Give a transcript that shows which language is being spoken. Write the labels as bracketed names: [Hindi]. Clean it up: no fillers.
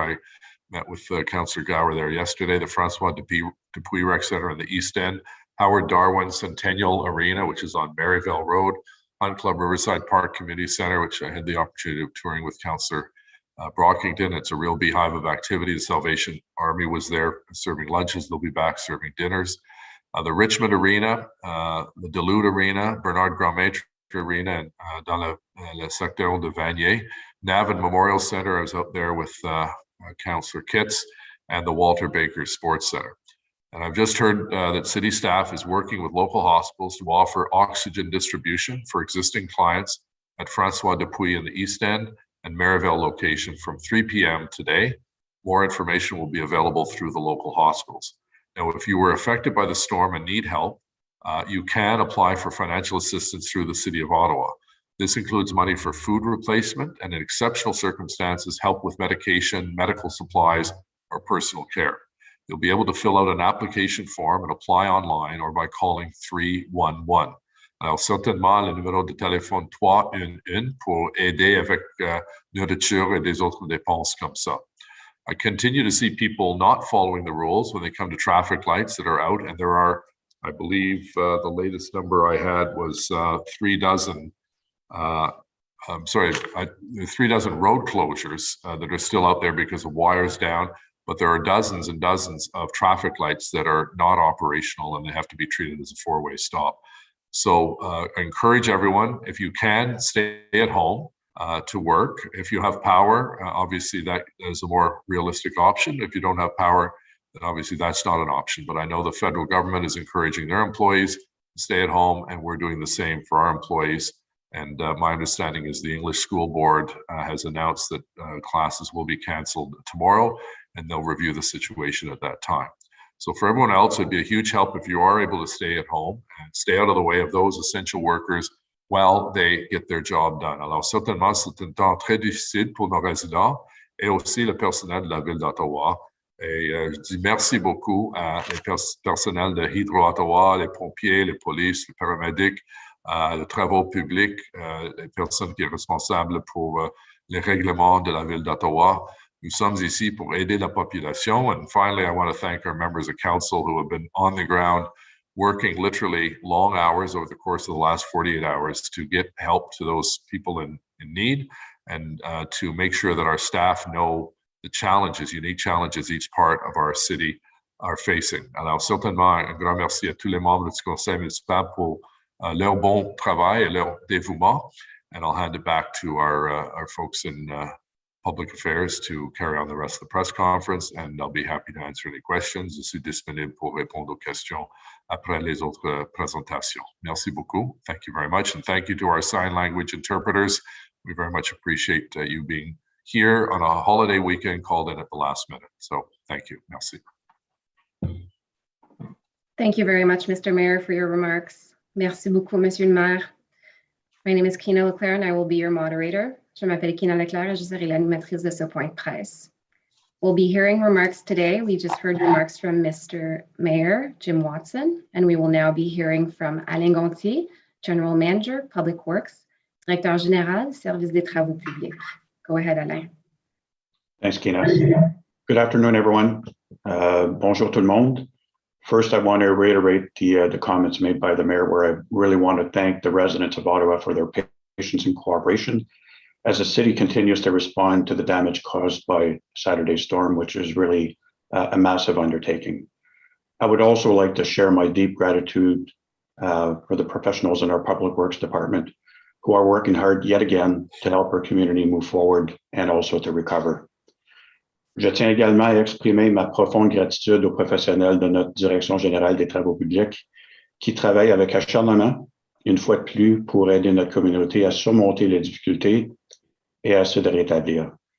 [English] I met with Councillor Gower there yesterday, the Francois Dupuis Rec Center in the East End, Howard Darwin Centennial Arena, which is on Maryvale Road, Hunt Club Riverside Park Community Center, which I had the opportunity of touring with Councillor Brockington. It's a real beehive of activity. The Salvation Army was there serving lunches. They'll be back serving dinners. The Richmond Arena, the Duluth Arena, Bernard Grandmaitre Arena, and [French] dans le secteur de Vanier. [English] Navin Memorial Center, I was out there with Councillor Kitts, and the Walter Baker Sports Center. And I've just heard that city staff is working with local hospitals to offer oxygen distribution for existing clients at Francois Dupuis in the East End and Maryvale location from 3 p.m. today. More information will be available through the local hospitals. Now, if you were affected by the storm and need help, you can apply for financial assistance through the City of Ottawa. This includes money for food replacement and in exceptional circumstances, help with medication, medical supplies, or personal care. You'll be able to fill out an application form and apply online or by calling 311. [French] Alors, certainement, le numéro de téléphone 311 pour aider avec nourriture et des autres dépenses comme ça. [English] I continue to see people not following the rules when they come to traffic lights that are out, and there are, I believe, the latest number I had was 3 dozen 3 dozen road closures that are still out there because of wires down, but there are dozens and dozens of traffic lights that are not operational and they have to be treated as a four-way stop. So I encourage everyone, if you can, stay at home to work. If you have power, obviously that is a more realistic option. If you don't have power, then obviously that's not an option. But I know the federal government is encouraging their employees to stay at home, and we're doing the same for our employees. And my understanding is the English School Board has announced that classes will be canceled tomorrow, and they'll review the situation at that time. So for everyone else, it'd be a huge help if you are able to stay at home and stay out of the way of those essential workers while they get their job done. [French] Alors certainement, c'est un temps très difficile pour nos résidents et aussi le personnel de la Ville d'Ottawa. Et je dis merci beaucoup à les personnels de Hydro-Ottawa, les pompiers, les polices, les paramédics, les travaux publics, les personnes qui sont responsables pour les règlements de la Ville d'Ottawa. Nous sommes ici pour aider la population. [English] And finally, I want to thank our members of council who have been on the ground working literally long hours over the course of the last 48 hours to get help to those people in need and to make sure that our staff know the challenges, unique challenges each part of our city are facing. [French] Alors certainement, un grand merci à tous les membres du conseil municipal pour leur bon travail et leur dévouement. [English] And I'll hand it back to our folks in Public Affairs to carry on the rest of the press conference, and I'll be happy to answer any questions. [French] Je suis disponible pour répondre aux questions après les autres présentations. Merci beaucoup. [English] Thank you very much, and thank you to our sign language interpreters. We very much appreciate you being here on a holiday weekend, called in at the last minute. So thank you. [French] Merci. [English] Thank you very much, Mr. Mayor, for your remarks. [French] Merci beaucoup, Monsieur le Maire. [English] My name is Kina Leclerc, and I will be your moderator. [French] Je m'appelle Kina Leclerc, et je serai l'animatrice de ce point de presse. [English] We'll be hearing remarks today. We just heard remarks from Mr. Mayor Jim Watson, and we will now be hearing from Alain Gontier, General Manager, Public Works, [French] Directeur Général, Service des Travaux Publics. [English] Go ahead, Alain. Thanks, Kina. Good afternoon, everyone. [French] Bonjour tout le monde. [English] First, I want to reiterate the comments made by the mayor, where I really want to thank the residents of Ottawa for their patience and cooperation as the city continues to respond to the damage caused by Saturday's storm, which is really a massive undertaking. I would also like to share my deep gratitude for the professionals in our Public Works Department who are working hard yet again to help our community move forward and also to recover. [French] Je tiens également à exprimer ma profonde gratitude aux professionnels de notre Direction générale des travaux publics qui travaillent avec acharnement, une fois de plus, pour aider notre communauté à surmonter les difficultés et à se rétablir.